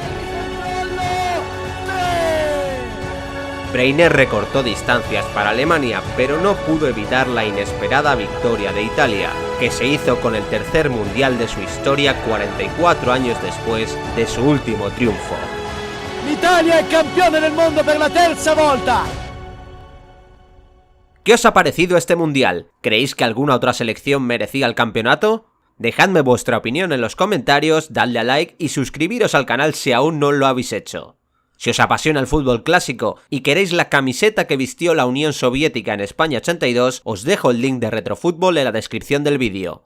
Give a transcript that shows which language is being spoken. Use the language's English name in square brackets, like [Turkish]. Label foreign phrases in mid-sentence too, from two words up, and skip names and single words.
[Spanish] Breiner recortó distancias para Alemania, pero no pudo evitar la inesperada victoria de Italia, que se hizo con el 3er mundial de su historia 44 años después de su último triunfo. [Italian] L'Italia è campione del mondo per la 3ª volta! [Spanish] ¿Qué os ha parecido este mundial? ¿Creéis que alguna otra selección merecía el campeonato? Dejadme vuestra opinión en los comentarios, dadle a like y suscribiros al canal si aún no lo habéis hecho. Si os apasiona el fútbol clásico y queréis la camiseta que vistió la Unión Soviética en España 82, os dejo el link de Retrofútbol en la descripción del vídeo.